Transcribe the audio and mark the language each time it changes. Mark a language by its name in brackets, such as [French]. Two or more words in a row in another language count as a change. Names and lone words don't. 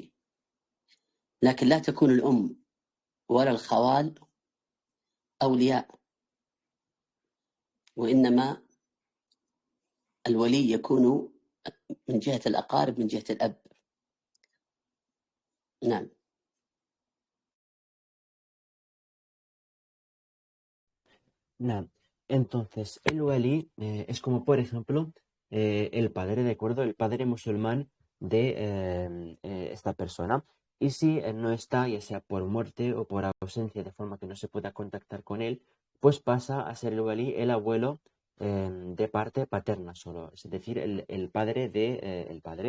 [Arabic] لكن لا تكون الأم ولا الخوال أولياء، وإنما الولي يكون من جهة الأقارب من جهة الأب. نعم. [Spanish] Nada. Entonces, el walí es como, por ejemplo, el padre, ¿de acuerdo? El padre musulmán de esta persona. Y si no está, ya sea por muerte o por ausencia, de forma que no se pueda contactar con él, pues pasa a ser el walí el abuelo de parte paterna solo, es decir, el padre de el padre.